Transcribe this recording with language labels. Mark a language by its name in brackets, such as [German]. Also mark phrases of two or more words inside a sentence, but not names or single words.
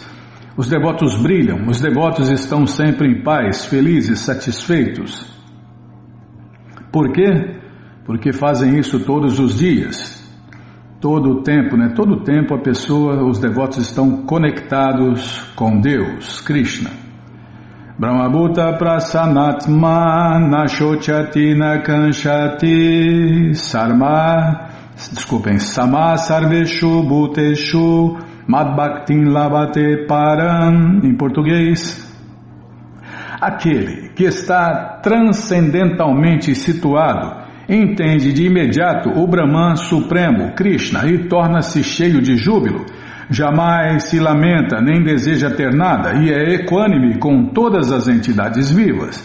[Portuguese] Os devotos brilham, os devotos estão sempre em paz, felizes, satisfeitos. Por quê? Porque fazem isso todos os dias. Todo o tempo, Todo o tempo os devotos estão conectados com Deus, Krishna. [Sanskrit] ब्रह्मभूतः प्रसन्नात्मा नशोचति नकाङ्क्षति समः सर्वेषु भूतेषु मद्भक्तिं लभते पराम्. [Portuguese] Em português, aquele que está transcendentalmente situado entende de imediato o Brahman Supremo, Krishna, e torna-se cheio de júbilo. Jamais se lamenta nem deseja ter nada e é equânime com todas as entidades vivas.